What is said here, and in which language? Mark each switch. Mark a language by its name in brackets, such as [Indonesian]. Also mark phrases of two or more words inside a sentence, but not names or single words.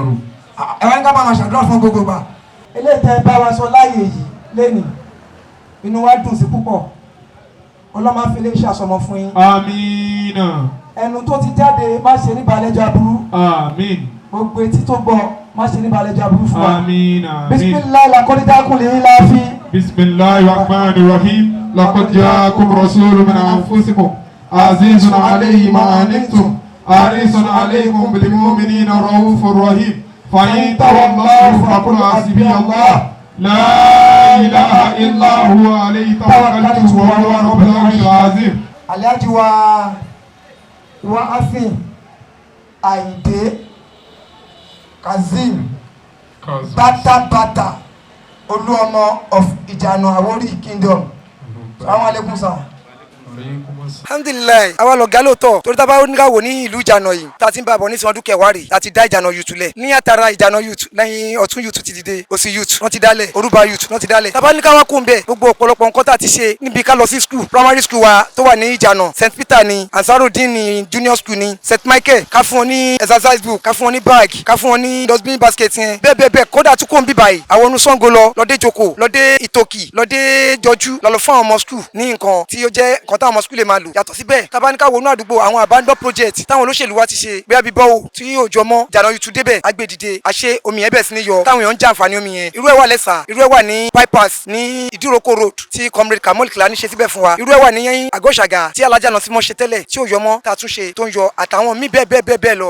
[Yoruba] ẹ wá ń ká bá wọn ṣàdúrà fún gbogbo gbà. eléyìí tẹ́ bá wa sọ láàyè yìí lẹ́nu inú wa dùn sí púpọ̀ ọlọ́mọ afẹ́lẹ́ ṣàṣọmọ fún yín. Àmín. ẹnu tó ti jáde má ṣe ní balẹ̀jọ́ aburú. Àmín. gbogbo etí tó gbọ́ má ṣe ní balẹ̀jọ́ aburú fún wa. Àmín. Àmín. bisimilayi lakọ́dídákùn lè rí láàfin. [Arabic] بسم الله الرحمن الرحيم. لقد جاءكم رسول من أنفسكم عزيز عليه ما عنتم حريص عليكم بالمؤمنين رءوف رحيم. فإن تولوا فقل حسبي الله لا إله إلا هو عليه توكلت وهو رب العرش العظيم. [Yoruba] Alhaji wa Afin Àyìndé Kazeem Bàtàbàtà Olúọmọ of Ìjànà Àwórì Kingdom. [Arabic] السلام عليكم sir. [Yoruba] alhamdulilayi àwa lọ ga lóòótọ́ torí tábà ní ká wò ní ìlú Ìjànà yìí tá a ti ń bá a bọ̀ ní sọdún kẹwàá rè láti dá Ìjànà youth lẹ̀ ní àtàrà Ìjànà youth lẹ́yìn ọ̀tún youth ti dìde òsì youth wọ́n ti dálẹ̀ Orúbà youth wọ́n ti dálẹ̀ tábà ní ká wá kún bẹ́ẹ̀ gbogbo ọ̀pọ̀lọpọ̀ nǹkan tá a ti ṣe níbi ká lọ sí school [English] primary school [Yoruba] wa tó wà ní Ìjànà St Peter ní Ansarudeen ní [English] junior school [Yoruba] ní St Michael ká fún wọn ní [English] exercise book [Yoruba] ká fún wọn ní bag ká fún wọn ní [English] dustbin basket [Yoruba] yẹn bẹ́ẹ̀ kódà tún kó ń bíbà yìí àwọn onú Ṣàngó lọ́dẹ Joko lọ́dẹ Ìtòkì lọ́dẹ Jọjú lọ́lọ́ fún àwọn ọmọ school ní nǹkan tí ó jẹ́ nǹkan táwọn ọmọ school lè máa lò yàtọ̀ síbẹ̀ tabaníkà wọnú àdúgbò àwọn [English] abandon project [Yoruba] táwọn olóṣèlú wa ti ṣe bí abibọ́ o tí yóò jọ mọ́ Ìjànà youth débẹ̀ agbèdìde àṣẹ omi yẹn bẹ̀ sí ní yọ táwọn èèyàn ń jàǹfààní omi yẹn irú ẹ̀ wà lẹ́sà irú ẹ̀ wà ní bypass ní Ìdíròkò road tí comrade Kamol Kilani ṣe síbẹ̀ fún wa irú ẹ̀ wà ní Àgọ́ṣàgà tí Alájà náà sí mọ́ ṣe tẹ́lẹ̀ tí ò yọ mọ́ tá a tún ṣe tó ń yọ àtàwọn míì bẹ́ẹ̀ lọ.